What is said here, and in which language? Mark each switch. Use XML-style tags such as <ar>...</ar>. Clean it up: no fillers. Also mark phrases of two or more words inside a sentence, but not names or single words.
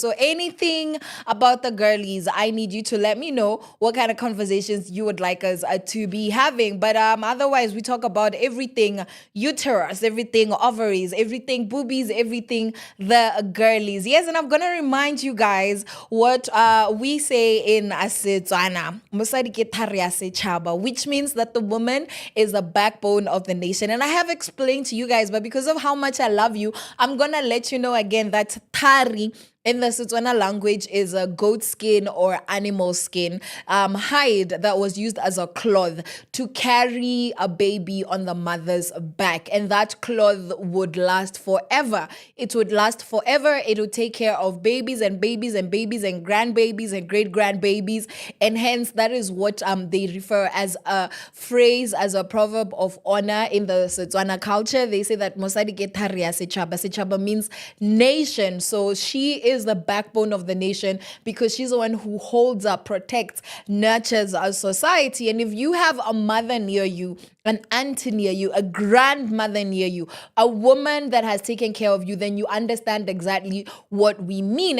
<en>So anything about the girlies, I need you to let me know what kind of conversations you would like us to be having. But otherwise, we talk about everything uterus, everything ovaries, everything boobies, everything the girlies. Yes, and I'm gonna remind you guys what we say in Setswana,</en> <tn>mosadi ke thari ya setšhaba,</tn> <en>which means that the woman is the backbone of the nation. And I have explained to you guys, but because of how much I love you, I'm gonna let you know again that thari in the Setswana language is a goat skin or animal skin hide that was used as a cloth to carry a baby on the mother's back. And that cloth would last forever. It would last forever. It would take care of babies and babies and babies and grandbabies and great-grandbabies. And hence, that is what they refer as a phrase, as a proverb of honor in the Setswana culture. They say that</en> <tn>mosadi ke thari ya setšhaba.</tn> <en>Setšhaba means nation. So she is the backbone of the nation because she's the one who holds up, protects, nurtures our society. And if you have a mother near you, an auntie near you, a grandmother near you, a woman that has taken care of you, then you understand exactly what we mean.</en>